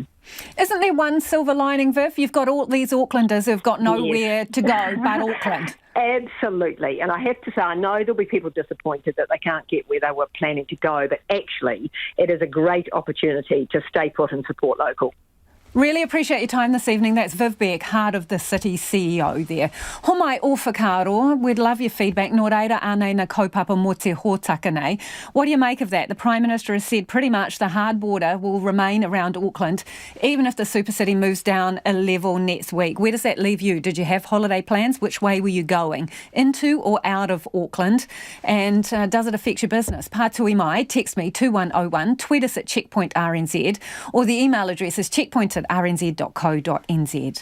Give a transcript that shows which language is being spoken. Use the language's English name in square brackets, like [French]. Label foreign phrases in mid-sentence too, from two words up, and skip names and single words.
[English] Isn't there one silver lining, Viv? You've got all these Aucklanders who've got nowhere to go but Auckland. Absolutely. And I have to say, I know there'll be people disappointed that they can't get where they were planning to go, but actually it is a great opportunity to stay put and support local. Really appreciate your time this evening. That's Viv Beck, Heart of the City CEO there. [Māori] Homai o whakaaro, [English] we'd love your feedback. [Māori] Nō reira ānei na kaupapa mō te hōtaka nei. [English] What do you make of that? The Prime Minister has said pretty much the hard border will remain around Auckland, even if the super city moves down a level next week. Where does that leave you? Did you have holiday plans? Which way were you going? Into or out of Auckland? And does it affect your business? [Māori] Pātui mai, [English] text me 2101, tweet us at Checkpoint RNZ, or the email address is checkpoint@rnz.co.nz.